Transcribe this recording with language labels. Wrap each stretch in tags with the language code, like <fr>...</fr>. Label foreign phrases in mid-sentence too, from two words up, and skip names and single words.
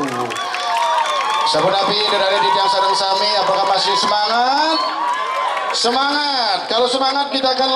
<id>Sahabat Nabi dari</id> <ban>di tiang sareng sami,</ban> <id>apakah masih semangat? Semangat. Kalau semangat kita akan</id>